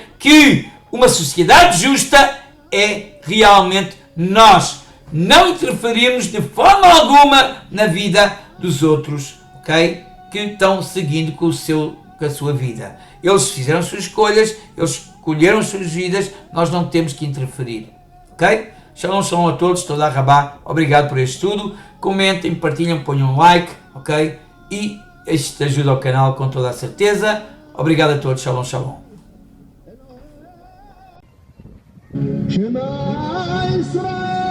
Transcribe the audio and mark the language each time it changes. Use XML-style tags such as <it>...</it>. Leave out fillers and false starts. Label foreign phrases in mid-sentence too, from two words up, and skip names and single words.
<pt>Que uma sociedade justa é realmente nós não interferirmos de forma alguma na vida dos outros, ok? Que estão seguindo com a sua vida. Eles fizeram suas escolhas, eles escolheram as suas vidas, nós não temos que interferir. Ok?</pt> <he>שלום, שלום</he> <pt>a todos,</pt> <he>תודה רבה,</he> <pt>obrigado por este estudo. Comentem, partilhem, ponham um like, ok? E isto ajuda ao canal com toda a certeza. Obrigado a todos,</pt> <he>שלום, שלום. שמע ישראל.</he>